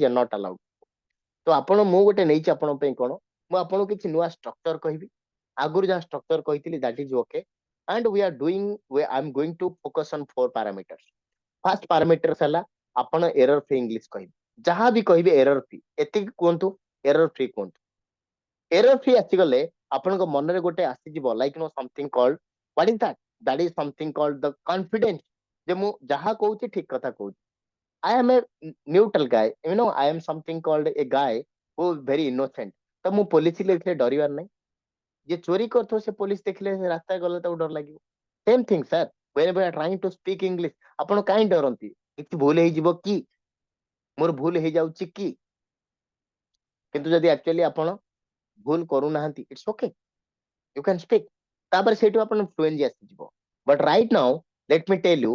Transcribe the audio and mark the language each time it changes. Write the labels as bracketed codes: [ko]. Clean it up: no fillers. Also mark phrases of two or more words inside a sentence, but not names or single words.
[en] you're not allowed [or] ତ ଆପଣ ମୁଁ ଗୋଟେ ନେଇଛି ଆପଣଙ୍କ ପାଇଁ କଣ ମୁଁ ଆପଣଙ୍କୁ କିଛି ନୂଆ ଷ୍ଟ୍ରକ୍ଚର କହିବି ଆଗରୁ ଯାହା ଷ୍ଟ୍ରକ୍ଚର କହିଥିଲି [en] that is okay and we are doing I'm going to focus on four parameters first parameters [or] ହେଲା ଆପଣ [en] error free english [or] କହିବେ ଯାହା ବି କହିବେ [en] error free [or] ଏତିକି କୁହନ୍ତୁ [en] error free କୁହନ୍ତୁ error free [or] ଆସିଗଲେ ଆପଣଙ୍କ ମନରେ ଗୋଟେ ଆସିଯିବ [en] like you know something called what is that is something called the confidence [or] ଯେ ମୁଁ ଯାହା କହୁଛି ଠିକ କଥା କହୁଛି [en] I am a neutral guy you know I am something called a guy who is very innocent [or] ତ ମୁଁ ପୋଲିସ ଦେଖିଲେ ଡରିବାର ନାହିଁ ଯିଏ ଚୋରି କରୁଥିବ ସେ ପୋଲିସ ଦେଖିଲେ ସେ ରାସ୍ତାରେ ଗଲେ ତାକୁ ଡର ଲାଗିବ [en] same thing sir whenever you are trying to speak English [or] ଆପଣ କାହିଁ ଡରନ୍ତି କିଛି ଭୁଲ ହେଇଯିବ କି ମୋର ଭୁଲ ହେଇଯାଉଛି କି କିନ୍ତୁ ଯଦି ଆକ୍ଚୁଆଲି ଆପଣ ଭୁଲ କରୁନାହାନ୍ତି [en] it's okay you can speak [or] ତାପରେ ସେଇଠୁ ଆପଣ fluency ଆସିଯିବ [en] but right now let me tell you